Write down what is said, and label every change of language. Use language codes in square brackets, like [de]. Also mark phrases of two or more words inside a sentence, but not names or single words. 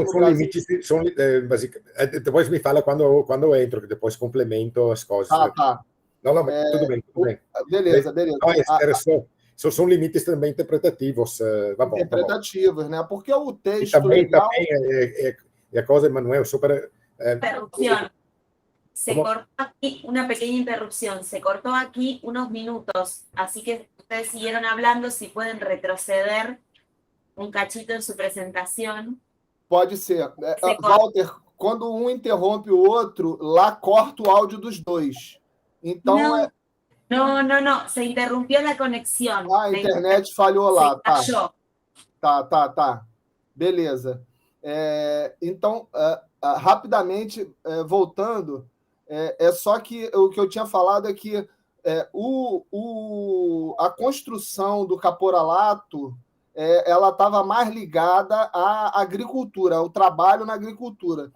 [pt] São limites, depois me fala quando entro, que depois complemento as coisas. Tá. Não, mas tudo bem. Beleza. São limites também interpretativos. Interpretativos, né? Porque o texto também legal... é a coisa, Emanuel, só para... [es] Se ¿Cómo? cortó aquí, una pequeña interrupción, se cortó aquí unos minutos, así que ustedes siguieron hablando, si pueden retroceder un cachito en su presentación. [pt] Pode ser. [es] Se corta. [pt] Walter, quando um interrompe o outro, lá corta o áudio dos dois. Então, [es] No, se interrumpió la conexión. [pt] a internet falhou lá. [es] Se cayó. [pt] Tá. Beleza. Então, rapidamente, voltando, é só que o que eu tinha falado é que a construção do caporalato ela estava mais ligada à agricultura, ao trabalho na agricultura.